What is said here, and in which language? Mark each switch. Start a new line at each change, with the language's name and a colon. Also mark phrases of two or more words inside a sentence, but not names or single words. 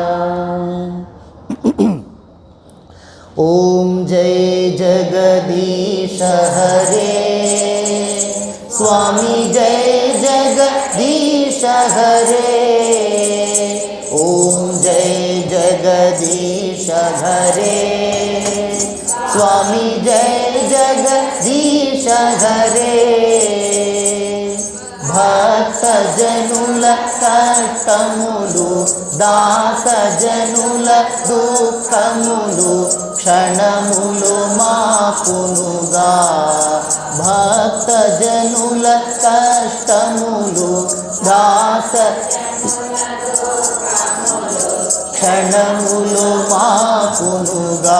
Hindi: ॐ जय जगदीश हरे स्वामी, जय जगदीश हरे। ॐ जय जगदीश हरे स्वामी, जय जगदीश हरे।
Telugu: భక్త జనుల కష్టములు, దాస జనుల దుఃఖములు క్షణములు మాపునుగా. భక్త జనుల కష్టములు, దాస క్షణములు మాపునుగా.